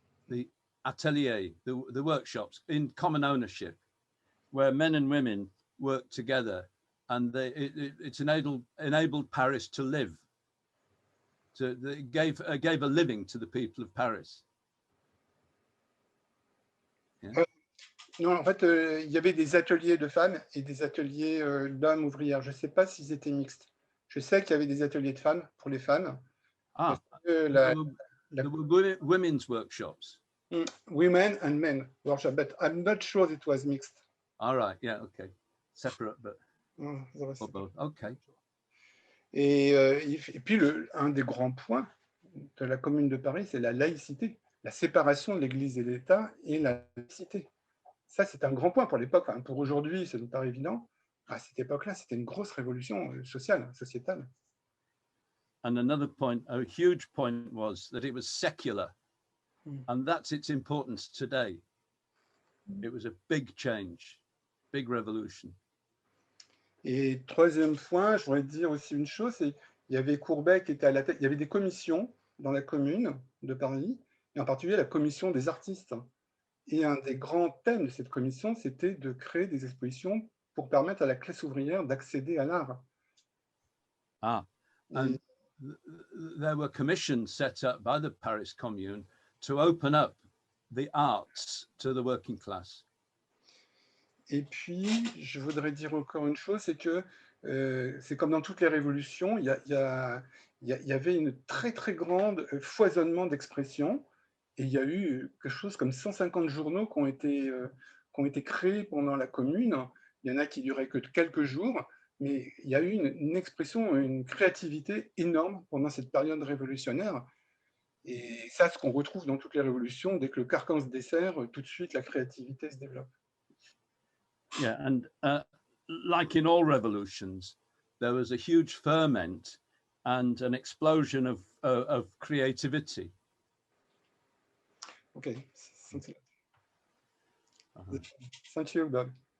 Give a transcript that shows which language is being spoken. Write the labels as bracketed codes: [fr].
[en] The atelier, the workshops in common ownership, where men and women work together, and it's enabled Paris to live. It gave a living to the people of Paris. Yeah. [fr] Non, en fait, il y avait des ateliers de femmes et des ateliers d'hommes ouvrières. Je ne sais pas s'ils étaient mixtes. Je sais qu'il y avait des ateliers de femmes pour les femmes. [en] There were women's workshops. Women and men workshop, but I'm not sure it was mixed. All right, yeah, okay. Separate, but both. Okay. [fr] Et puis, un des grands points de la Commune de Paris, c'est la laïcité, la séparation de l'Église et l'État et la laïcité. Ça, c'est un grand point pour l'époque. Enfin, pour aujourd'hui, ça nous paraît évident. À cette époque-là, c'était une grosse révolution sociale, sociétale. [en] And another point, a huge point, was that it was secular. And that's its importance today. It was a big change, big revolution. [fr] Et troisième point, je voudrais dire aussi une chose, c'est il y avait Courbet qui était à la tête, il y avait des commissions dans la Commune de Paris, et en particulier la commission des artistes. Et un des grands thèmes de cette commission, c'était de créer des expositions pour permettre à la classe ouvrière d'accéder à l'art. [en] Ah, and there were commissions set up by the Paris Commune to open up the arts to the working class. [fr] Et puis, je voudrais dire encore une chose, c'est que c'est comme dans toutes les révolutions, il y avait une très très grande foisonnement d'expressions, et il y a eu quelque chose comme 150 journaux qui ont été créés pendant la Commune. Il y en a qui duraient que quelques jours, mais il y a eu une expression, une créativité énorme pendant cette période révolutionnaire. Et ça, ce qu'on retrouve dans toutes les révolutions, dès que le carcan se desserre, tout de suite la créativité se développe. [en] Yeah, and like in all revolutions, there was a huge ferment and an explosion of creativity. Okay, thank you, Bob.